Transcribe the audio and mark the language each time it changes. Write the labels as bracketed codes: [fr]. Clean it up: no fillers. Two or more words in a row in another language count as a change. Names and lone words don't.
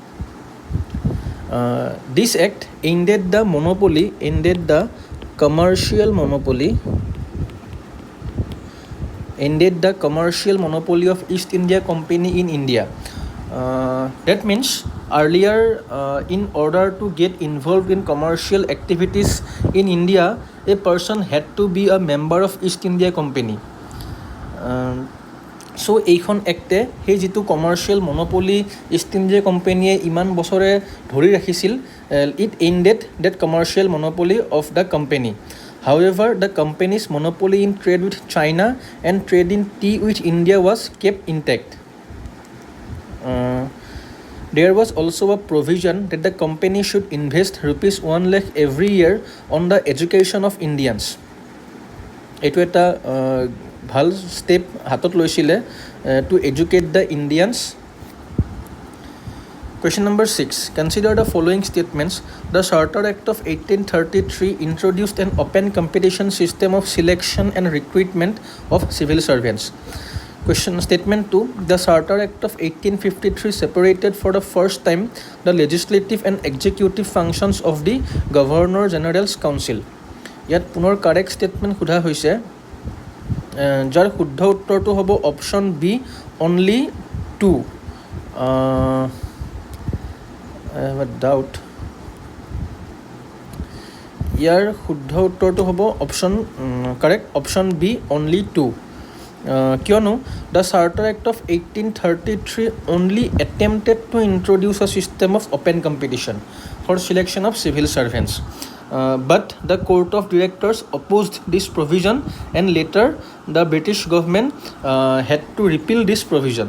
[en] This act ended the commercial monopoly of East India Company in India. That means earlier, in order to get involved in commercial activities in India, a person had to be a member of East India Company. [as] So এইখন এক্টে সেই যিটো [en] commercial monopoly [as] ইষ্ট ইণ্ডিয়া কোম্পানীয়ে ইমান বছৰে ধৰি ৰাখিছিল, [en] it ended that commercial monopoly of the company. However, the company's monopoly in trade with China and trade in tea with India was kept intact. There was also a provision that the company should invest rupees 1 lakh every year on the education of Indians. [as] এইটো এটা ভাল ষ্টেপ হাতত লৈছিলে [en] to educate the Indians. Question number 6. Consider the following statements. The Charter Act of 1833 introduced an open competition system of selection and recruitment of civil servants. Statement 2. The Charter Act of 1853 separated for the first time the legislative and executive functions of the Governor General's Council. [as] ইয়াত পুনৰ [en] correct statement [as] সোধা হৈছে, যাৰ শুদ্ধ উত্তৰটো হ'ব [en] option B, only 2. I have a doubt. [as] ইয়াৰ শুদ্ধ উত্তৰটো হ'ব [en] option B, only 2. কিয়নো the Charter Act of 1833 only attempted to introduce a system of open competition for selection of civil servants. But the Court of Directors opposed this provision, and later the British government had to repeal this provision.